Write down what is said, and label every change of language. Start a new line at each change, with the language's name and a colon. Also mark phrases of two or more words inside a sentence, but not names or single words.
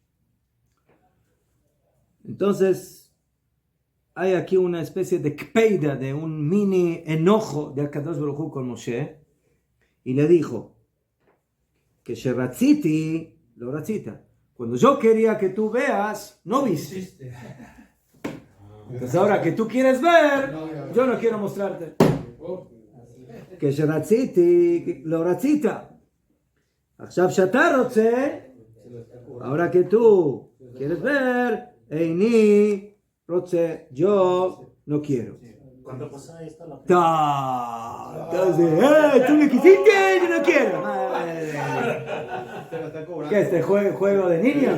Spanish: Entonces, hay aquí una especie de kpeida, de un mini enojo de
Hebrew: הקדוש ברוך הוא
Spanish: con Moshe, y le dijo que
Hebrew: שרציתי לא רצית.
Spanish: Cuando yo quería que tú veas, no viste. Entonces ahora que tú quieres ver, yo no quiero mostrarte.
Hebrew: Que שרציתי לא רצית. עכשיו שאתה רוצה,
Spanish: ahora que tú quieres ver,
Hebrew: איני רוצה,
Spanish: yo no quiero. ¿Cuándo pasó esto? Entonces, tú me quisiste, yo no quiero. ¿Qué es este juego de niños?